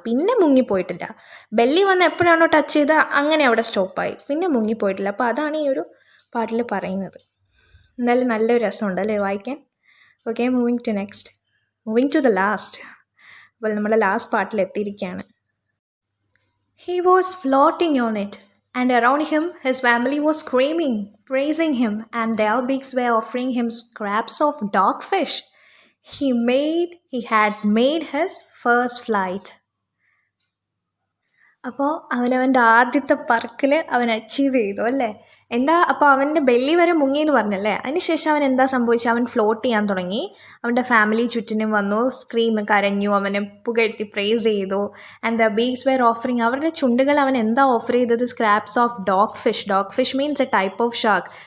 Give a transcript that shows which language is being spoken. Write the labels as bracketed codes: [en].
[ml] പിന്നെ മുങ്ങിപ്പോയിട്ടില്ല. ബെല്ലി വന്ന് എപ്പോഴാണോ ടച്ച് ചെയ്ത് അങ്ങനെ അവിടെ സ്റ്റോപ്പായി, പിന്നെ മുങ്ങിപ്പോയിട്ടില്ല. അപ്പോൾ അതാണ് ഈ ഒരു പാട്ടിൽ പറയുന്നത്. എന്തായാലും നല്ലൊരു രസമുണ്ട് അല്ലേ വായിക്കാൻ. [en] Okay, moving to the last. [ml] അപ്പോൾ നമ്മുടെ ലാസ്റ്റ് പാട്ടിൽ എത്തിയിരിക്കുകയാണ്. [en] He was floating on it, and around him his family was screaming, praising him, and their bigs were offering him scraps of dogfish. He had made his first flight. [ml] അപ്പോൾ അവനവൻ്റെ ആദ്യത്തെ പറക്കൽ അവൻ achieve ചെയ്തു അല്ലേ. എന്താ അപ്പോൾ അവൻ്റെ ബെല്ലി വരെ മുങ്ങി എന്ന് പറഞ്ഞല്ലേ. അതിനുശേഷം അവൻ എന്താ സംഭവിച്ചത്, അവൻ ഫ്ലോട്ട് ചെയ്യാൻ തുടങ്ങി. അവൻ്റെ ഫാമിലി ചുറ്റിനും വന്നു, കരഞ്ഞു, അവനെ പുകഴ്ത്തി പ്രൈസ് ചെയ്തു. [en] and the beaks were offering, [ml] അവരുടെ ചുണ്ടുകൾ അവൻ എന്താ ഓഫർ ചെയ്തത്, [en] Scraps of dogfish means a type of shark.